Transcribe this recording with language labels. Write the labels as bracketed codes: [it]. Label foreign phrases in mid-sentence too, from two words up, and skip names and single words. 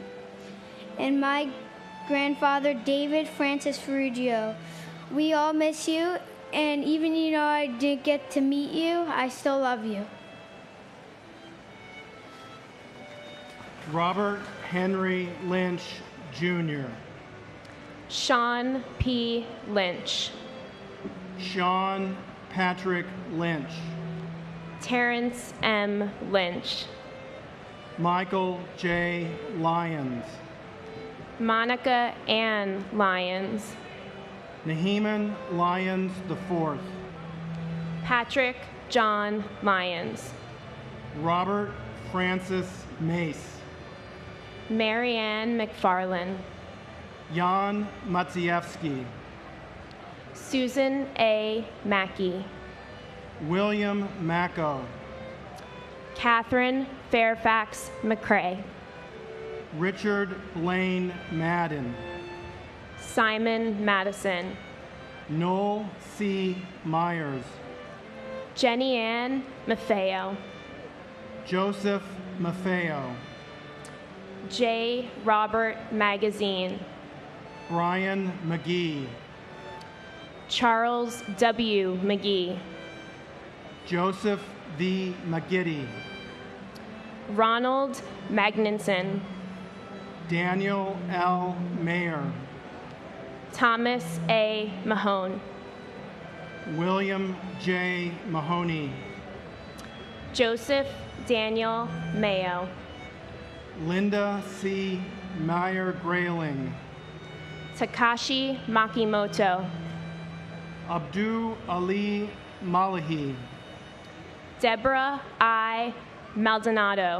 [en] And my grandfather, David Francis Ferruggio. We all miss you, and even I didn't get to meet you, I still love you. Robert Henry Lynch, Jr. Sean P. Lynch. Sean Patrick Lynch. Terrence M. Lynch. Michael J. Lyons. Monica Ann Lyons. Naheeman Lyons IV. Patrick John Lyons. Robert Francis Mace. Marianne McFarland. Jan Matsievsky. Susan A. Mackey. William Macco. Catherine Fairfax McCrae. Richard Blaine Madden. Simon Madison. Noel C. Myers. Jenny Ann Maffeo. Joseph Maffeo. J. Robert Magazine. Brian McGee. Charles W. McGee. Joseph V. McGiddy. Ronald Magninson. Daniel L. Mayer, Thomas A. Mahone, William J. Mahoney, Joseph Daniel Mayo, Linda C. Meyer Grayling, Takashi Makimoto, Abdul Ali Malahi, Deborah I. Maldonado,